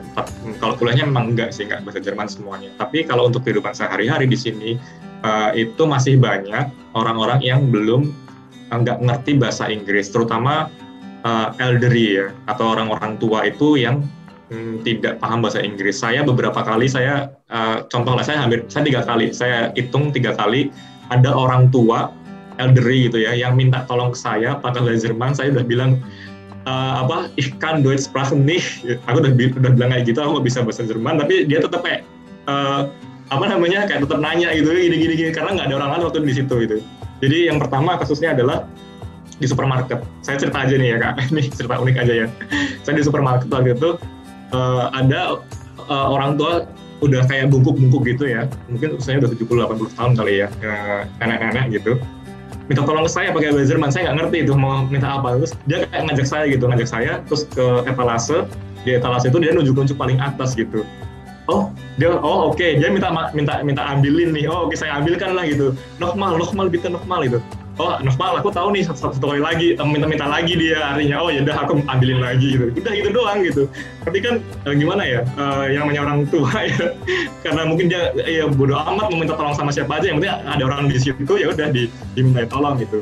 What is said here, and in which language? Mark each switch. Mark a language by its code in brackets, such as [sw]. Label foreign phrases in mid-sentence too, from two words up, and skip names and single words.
[id] Kalau kuliahnya memang enggak sih, enggak bahasa Jerman semuanya. Tapi kalau untuk kehidupan sehari-hari di sini, itu masih banyak orang-orang yang belum nggak ngerti bahasa Inggris, terutama elderly ya, atau orang-orang tua itu yang tidak paham bahasa Inggris. Saya beberapa kali, contohnya saya 3 kali, saya hitung 3 kali ada orang tua elderly gitu ya yang minta tolong ke saya pakai bahasa Jerman. Saya udah bilang [de] ich kann Deutsch sprechen nicht, [id] aku udah bilang kayak gitu, aku nggak bisa bahasa Jerman, tapi dia tetap kayak kayak tetap nanya gitu gini karena nggak ada orang lain waktu di situ gitu. Jadi yang pertama kasusnya adalah di supermarket. Saya cerita aja nih ya Kak, ini cerita unik aja ya. Saya di supermarket waktu itu ada orang tua udah kayak bungkuk-bungkuk gitu ya, mungkin usianya udah 70-80 tahun kali ya, nenek-nenek gitu, minta tolong ke saya pakai bahasa Jerman. Saya nggak ngerti itu mau minta apa, terus dia kayak ngajak saya terus ke etalase. Di etalase itu dia nunjuk paling atas gitu. Oke, dia minta ambilin nih. Oke, saya ambilkan lah gitu. [de] Nochmal bitte nochmal itu. [id] Nochmal, aku tahu nih satu kali lagi, minta lagi dia, artinya ya udah aku ambilin lagi gitu. Udah gitu doang gitu. Tapi kan gimana ya, yang namanya orang tua ya, karena mungkin dia ya bodo amat mau minta tolong sama siapa aja, yang penting ada orang di situ ya udah diminta tolong gitu.